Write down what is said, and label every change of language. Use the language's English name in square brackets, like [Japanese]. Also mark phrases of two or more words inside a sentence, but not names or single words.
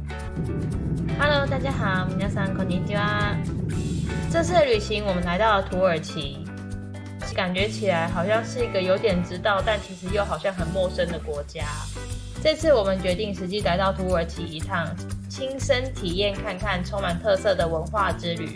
[Chinese] Hello， 大家好， [Japanese] 皆さんこんにちは。 [Chinese] 这次的旅行我们来到了土耳其，感觉起来好像是一个有点知道，但其实又好像很陌生的国家。这次我们决定实际来到土耳其一趟，亲身体验看看充满特色的文化之旅。